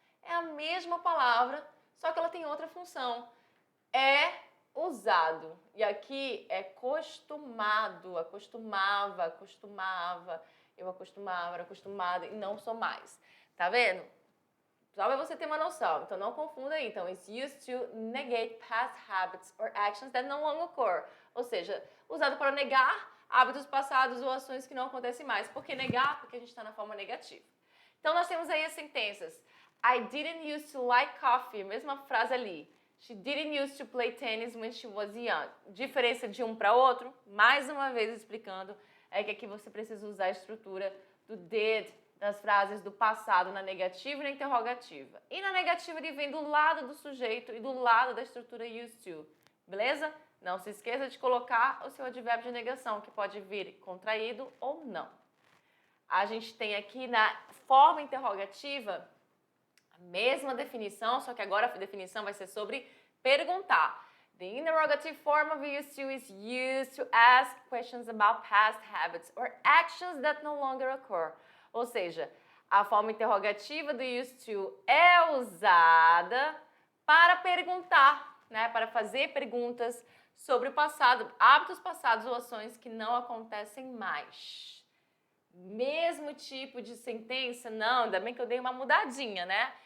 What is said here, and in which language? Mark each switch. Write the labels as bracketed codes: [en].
[pt] É a mesma palavra, só que ela tem outra função. É usado. E aqui é costumado, acostumava, eu acostumava, era acostumada e não sou mais. Tá vendo? Só pra você ter uma noção. Então não confunda aí. [en] Então, it's used to negate past habits or actions that no longer occur. [pt] Ou seja, usado para negar hábitos passados ou ações que não acontecem mais. Por que negar? Porque a gente está na forma negativa. Então nós temos aí as sentenças. [en] I didn't used to like coffee. [pt] Mesma frase ali. [en] She didn't used to play tennis when she was young. [pt] Diferença de um para outro, mais uma vez explicando, é que aqui você precisa usar a estrutura do did das frases do passado na negativa e na interrogativa. E na negativa ele vem do lado do sujeito e do lado da estrutura used to. Beleza? Não se esqueça de colocar o seu advérbio de negação, que pode vir contraído ou não. A gente tem aqui na forma interrogativa a mesma definição, só que agora a definição vai ser sobre perguntar. [en] The interrogative form of used to is used to ask questions about past habits or actions that no longer occur. [pt] Ou seja, a forma interrogativa do used to é usada para perguntar, né? Para fazer perguntas sobre o passado, hábitos passados ou ações que não acontecem mais. Mesmo tipo de sentença? Não, ainda bem que eu dei uma mudadinha, né?